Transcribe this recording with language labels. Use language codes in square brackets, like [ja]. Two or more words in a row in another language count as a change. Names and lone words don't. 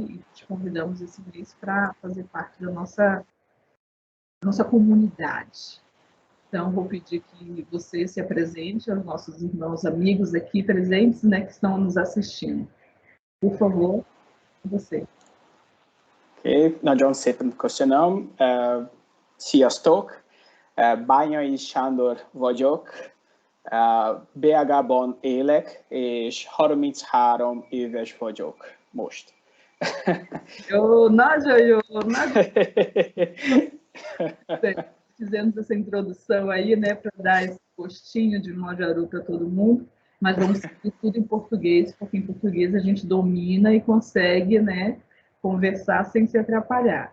[pt] E te convidamos esse mês para fazer parte da nossa comunidade. Então, vou pedir que você se apresente aos nossos irmãos, amigos aqui presentes, né, que estão nos assistindo. Por favor, você. [hu] Nagyon szépen köszönöm. Sziasztok! Bányai Sándor vagyok. Belgában élek, és 33 éves vagyok most. [pt] Fizemos essa introdução aí, né, para dar esse gostinho de Magyarul para todo mundo, mas vamos seguir tudo em português, porque em português a gente domina e consegue, né, conversar sem se atrapalhar.